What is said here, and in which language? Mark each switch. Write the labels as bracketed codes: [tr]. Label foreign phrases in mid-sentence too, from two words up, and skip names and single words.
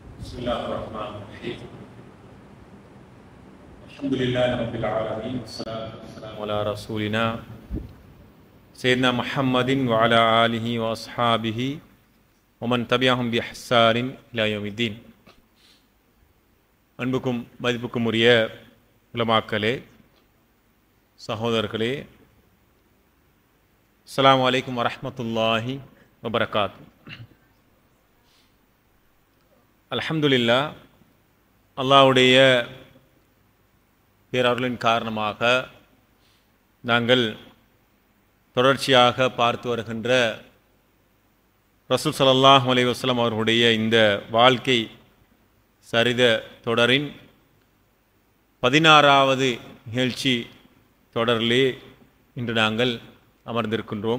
[ar] بسم الله الرحمن الرحيم الحمد لله رب العالمين والصلاة والسلام على رسولنا سيدنا محمد وعلى آله وأصحابه ومن تبعهم بإحسان إلى يوم الدين. [ta] அன்புக்கும் மதிப்புக்கும் உரிய உலமாக்களே, சகோதரர்களே, [ar] السلام عليكم ورحمة الله وبركاته. الحمد لله, [ta] அல்லாஹ்வுடைய பேரருளின் காரணமாக நாங்கள் தொடர்ச்சியாக பார்த்து வருகின்ற ரசூல் [ar] صلى الله عليه وسلم [ta] அவர்களுடைய இந்த வாழ்க்கை சரித தொடரின் 16வது நிகழ்ச்சி தொடரிலே இன்று நாங்கள் அமர்ந்திருக்கின்றோம்.